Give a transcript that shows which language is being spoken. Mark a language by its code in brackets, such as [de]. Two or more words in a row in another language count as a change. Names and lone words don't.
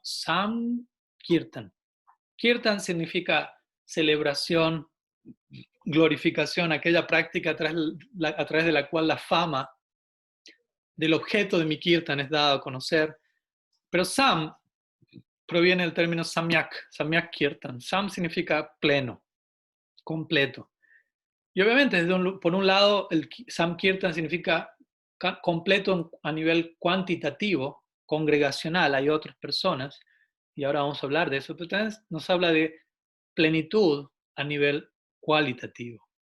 [es] Sankirtan. Kirtan significa celebración, glorificación, aquella práctica a través de la cual la fama del objeto de mi kirtan es dada a conocer. Pero Sam proviene del término samyak, [sa] samyak kirtan. [es] Sam significa pleno, completo. Y obviamente, por un lado, el Sam Kirtan significa completo a nivel cuantitativo, congregacional, hay otras personas, y ahora vamos a hablar de eso, pero también nos habla de plenitud a nivel cualitativo.